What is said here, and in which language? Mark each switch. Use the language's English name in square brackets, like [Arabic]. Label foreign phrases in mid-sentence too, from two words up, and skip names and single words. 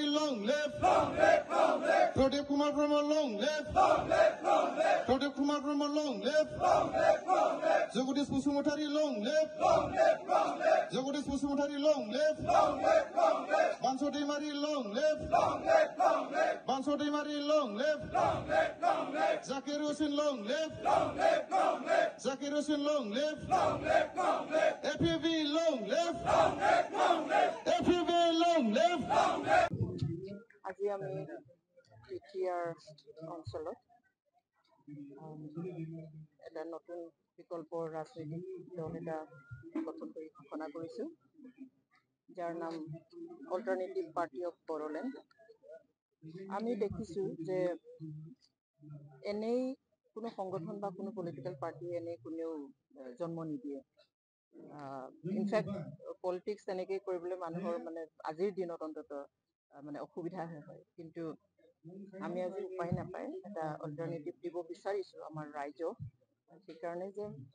[English] long live, Pradip Kumar Brahma long live, Pradip Kumar Brahma long live, Jagadish Pusumotari long live, Jagadish Pusumotari long live, Banso Dimari long live, Banso Dimari long live, Zakir Hussain long live, Zakir Hussain long live, FPV long live, FPV long live. [Assamese] আজি আমি পিটিআৰ অঞ্চলত এটা নতুন বিকল্প ৰাজনৈতিক দল এটা গঠন কৰি ঘোষণা কৰিছো যাৰ নাম অল্টাৰনেটিভ পাৰ্টি অফ বড়োলেণ্ড আমি দেখিছো যে এনেই কোনো সংগঠন বা কোনো [English] political party [Assamese] এনেই কোনেও জন্ম নিদিয়ে [English] in fact politics [Assamese] তেনেকৈ কৰিবলৈ মানুহৰ মানে আজিৰ দিনত অন্তত মানে অসুবিধা হয় কিন্তু আমি আজি উপায় নাপায় এটা অল্টাৰনেটিভ দিব বিচাৰিছো আমাৰ ৰাইজক সেইকাৰণে যে